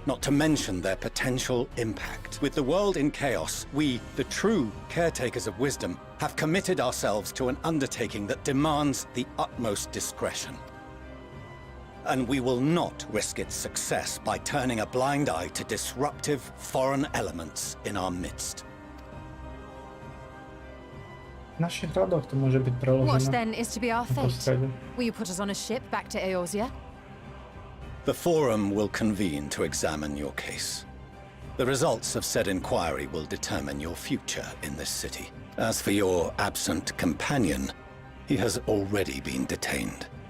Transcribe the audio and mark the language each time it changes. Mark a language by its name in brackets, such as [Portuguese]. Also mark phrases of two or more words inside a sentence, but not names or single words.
[English] not to mention their potential impact. With the world in chaos, we, the true caretakers of wisdom, have committed ourselves to an undertaking that demands the utmost discretion. And we will not risk its success by turning a blind eye to disruptive foreign elements in our midst. [Slovak] V našich radoch to môže byť [English] What [Slovak] preložené [English] then is to be our [Slovak] na [English] fate? [Slovak] postrede. [English] Will you put us on a ship back to Eorzea? The Forum will convene to examine your case. The results of said inquiry will determine your future in this city. As for your absent companion, he has already been detained.